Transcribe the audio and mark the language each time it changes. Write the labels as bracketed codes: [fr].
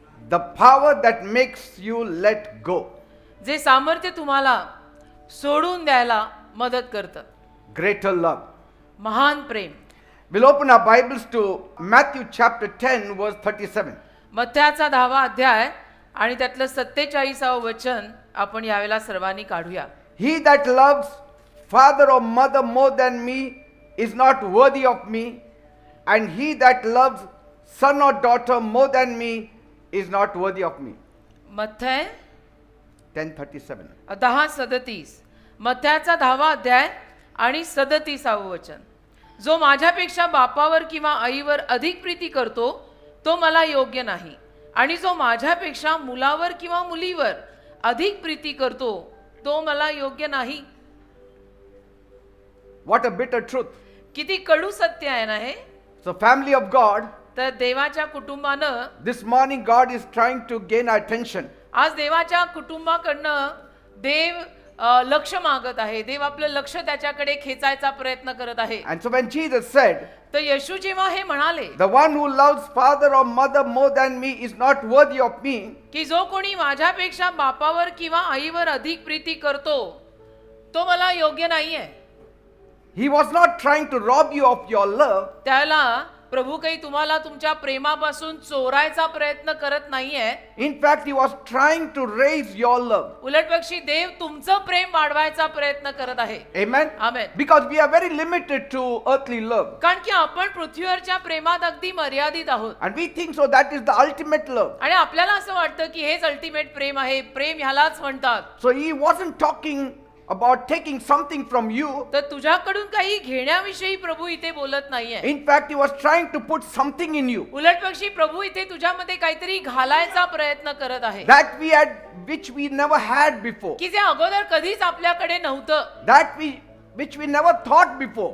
[en] the power that makes you let go. [mr] जे सामर्थ्य तुम्हाला सोडून द्यायला मदत करतं. [en] Greater love. [mr] महान प्रेम. [en] We'll open our Bibles to Matthew chapter 10, verse 37. [mr] मत्थ्याचा 10वा अध्याय आणि त्यातलं 47व वचन आपण यावेळेला सर्वांनी काढूया. [en] He that loves father or mother more than me is not worthy of me, and he that loves son or daughter more than me is not worthy of me. [mr] मत्थ्य [en] 10:37. [mr] 10:37. मत्थ्याचा 10वा अध्याय आणि 37व वचन. जो माझ्यापेक्षा बापावर किंवा आईवर अधिक प्रीती करतो तो मला योग्य नाही, आणि जो माझ्यापेक्षा मुलावर किंवा मुलीवर अधिक प्रीती करतो तो मला योग्य नाही. [en] What a bitter truth. [mr] किती कडू सत्य आहे ना हे. [en] So, family of God, [mr] तर देवाच्या कुटुंबानं [en] this morning God is trying to gain our attention. [mr] आज देवाच्या कुटुंबाकडनं देव लक्ष मागत आहे. देव आपलं लक्ष त्याच्याकडे खेचायचा प्रयत्न करत आहे. [en] And so when Jesus said, [mr] तर येशू जेव्हा हे म्हणाले [en] the one who loves father or mother more than me is not worthy of me, [mr] की जो कोणी माझ्यापेक्षा बापावर किंवा आईवर अधिक प्रीती करतो तो मला योग्य नाहीये. [en] he was not trying to rob you of your love. [mr] त्याला प्रभू काही तुम्हाला तुमच्या प्रेमापासून चोरायचा प्रयत्न करत नाहीये. [en] In fact, he was trying to raise your love. [mr] उलटपक्षी देव तुमचं प्रेम वाढवायचा प्रयत्न करत आहे. [en] Amen? [mr] Amen. [en] Because we are very limited to earthly love. [mr] कारण की आपण पृथ्वीवरच्या प्रेमात अगदी मर्यादित आहोत. [en] And we think so that is the ultimate love. [mr] आणि आपल्याला असं वाटतं की हेच अल्टिमेट प्रेम आहे. प्रेम ह्यालाच म्हणतात. [en] So he wasn't talking about taking something from you. [mr] तर तुझ्याकडून काही घेण्याविषयी प्रभू इथे बोलत नाहीये. [en] In fact, he was trying to put something in you. [mr] उलटपक्षी प्रभू इथे तुझ्यामध्ये काहीतरी घालायचा प्रयत्न करत आहे. [en] That we had, which we never had before. [mr] की जे अगोदर कधीच आपल्याकडे नव्हतं. [en] Which we never thought before.